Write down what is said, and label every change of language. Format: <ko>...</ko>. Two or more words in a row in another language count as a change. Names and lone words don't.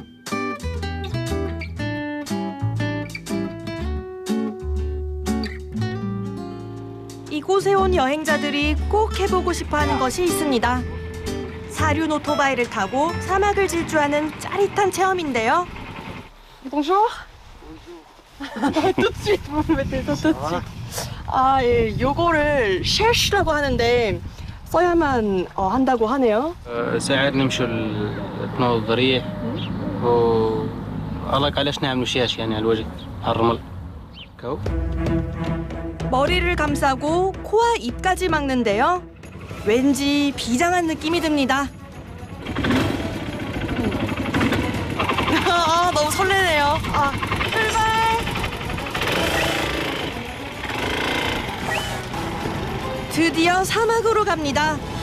<ko>이곳에 온 여행자들이 꼭 해보고 싶어하는 것이 있습니다. 사륜 오토바이를 타고 사막을 질주하는 짜릿한 체험인데요.</ko> <fr>Bonjour. Tout de suite, vous me mettez tout de suite.</fr> <ko>예, 요거를 쉘시라고 하는데 써야만 한다고 하네요.</ko> <ar>ساعات نمشوا تنوض الريح والله علاش نعملوا شاش يعني على الوجه على الرمل كو</ar> <ko>머리를 감싸고 코와 입까지 막는데요. 왠지 비장한 느낌이 듭니다. 너무 설레네요. 출발! 드디어 사막으로 갑니다.</ko>